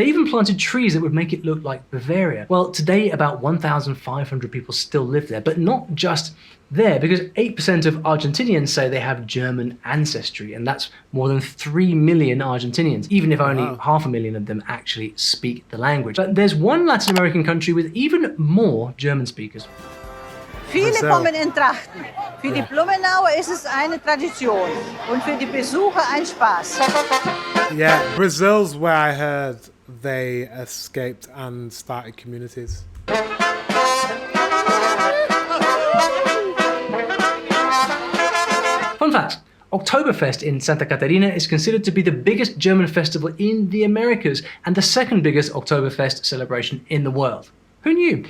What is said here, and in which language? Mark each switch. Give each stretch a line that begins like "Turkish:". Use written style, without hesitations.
English: They even planted trees that would make it look like Bavaria. Well, today about 1,500 people still live there, but not just there, because 8% of Argentinians say they have German ancestry, and that's more than 3 million Argentinians, even if only 500,000 of them actually speak the language. But there's one Latin American country with even more German speakers.
German: Viele kommen in Trachten. Für die Blumenauer ist es eine Tradition und für die Besucher ein Spaß.
English: Yeah, Brazil's where I heard they escaped and started communities. Fun fact, Oktoberfest in Santa Catarina is considered to be the biggest German festival in the Americas and the second biggest Oktoberfest celebration in the world. Who knew?